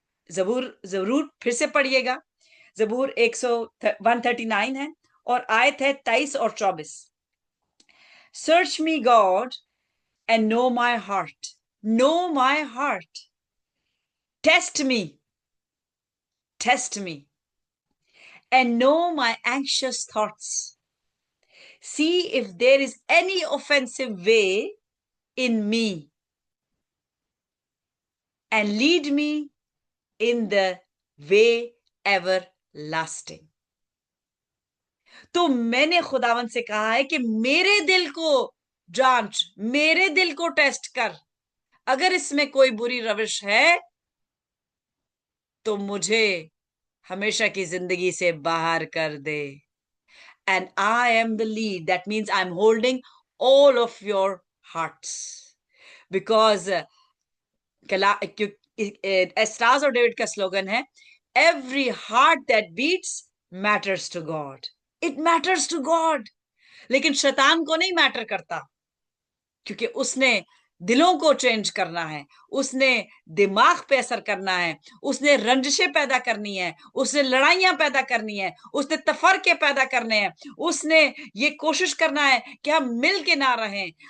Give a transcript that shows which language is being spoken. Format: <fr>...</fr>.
<hi>जबूर जरूर फिर से पढ़िएगा। जबूर 139 है और आयत है 23 और 24।</hi> <en>Search me God and know my heart, know my heart, test me and know my anxious thoughts. See if there is any offensive way in me and lead me in the way everlasting.</en> <hi>तो मैंने खुदावन से कहा है कि मेरे दिल को जांच, मेरे दिल को टेस्ट कर, अगर इसमें कोई बुरी रविश है तो मुझे हमेशा की जिंदगी से बाहर कर दे।</hi> <en>And I am the lead. That means I'm holding all of your hearts. Because</en> <hi>एस्ट्राज और डेविड का स्लोगन है,</hi> <en>every heart that beats matters to God. It matters to God.</en> <hi>लेकिन शैतान को नहीं मैटर करता, क्योंकि उसने दिलों को चेंज करना है, उसने दिमाग पे असर करना है, उसने रंजिशें पैदा करनी है, उसने लड़ाइयां पैदा करनी है, उसने तफरके पैदा करने हैं, उसने ये कोशिश करना है कि हम मिल के ना रहें।</hi>